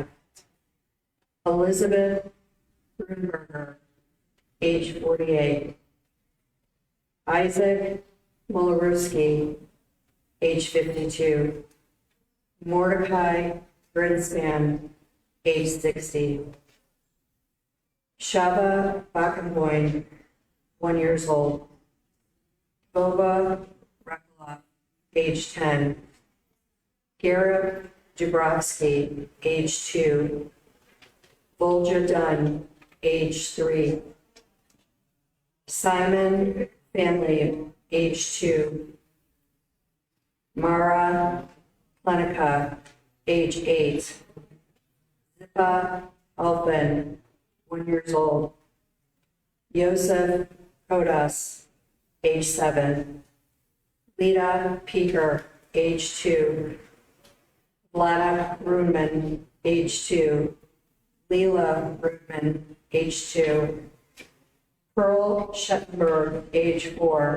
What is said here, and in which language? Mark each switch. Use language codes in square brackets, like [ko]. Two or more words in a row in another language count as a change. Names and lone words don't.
[en] Elizabeth Brunberger, age 48. Isaac Molorowski, age 52. Mordecai Grinspan, age 60. Shaba Bakenboim, 1 year old. Boba Rakulov, age 10. Garrett Jabrowski, age 2. Volja Dunn, age 3. Simon Family, age 2. Mara Plenica, age 8. Zippa Alpin, 1 year old. Yosef Kodas, age 7. Lita Peter, age 2. Vlada Runman, age 2. Leela Runman, age 2. Pearl Schettenberg, age 4.